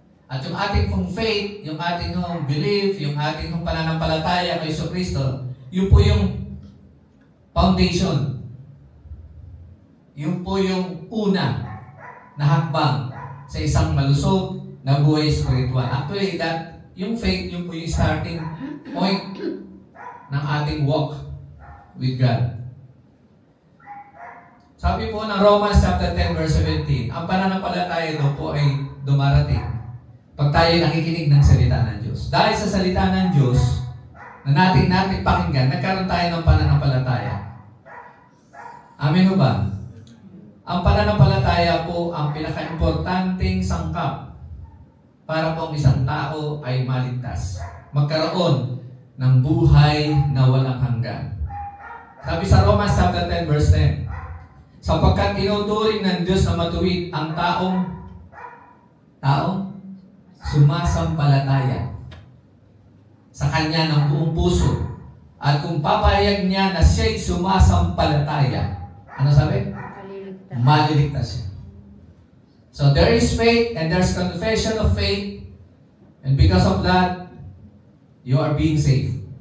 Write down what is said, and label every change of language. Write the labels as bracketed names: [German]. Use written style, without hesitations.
[Filipino] At yung ating pong faith, yung ating belief, yung ating pananampalataya kay Kristo, yun po yung foundation. Yun po yung una na hakbang sa isang malusog na buhay spiritual. [English] Actually, [Filipino] yung [English] faith, [Filipino] yun po yung [English] starting point [Filipino] ng ating [English] walk with God. [Filipino] Sabi po ng Romans chapter 10 verse 17, ang pananampalataya daw po ay dumarating pag tayo nakikinig ng salita ng Diyos. Dahil sa salita ng Diyos na natin pakinggan, nagkaroon tayo ng pananampalataya. Amen o ba? Ang pananampalataya po ang pinaka-importanting sangkap para po ang isang tao ay maligtas. Magkaroon ng buhay na walang hanggan. Sabi sa Romans chapter 10 verse 10, sapagkat tinuturing ng Diyos na matuwid ang taong sumasampalataya sa Kanya ng buong puso. At kung papayag niya na siya'y sumasampalataya, ano sabi? Maliligtas siya. [English] So there is faith and there's confession of faith, and because of that, you are being saved.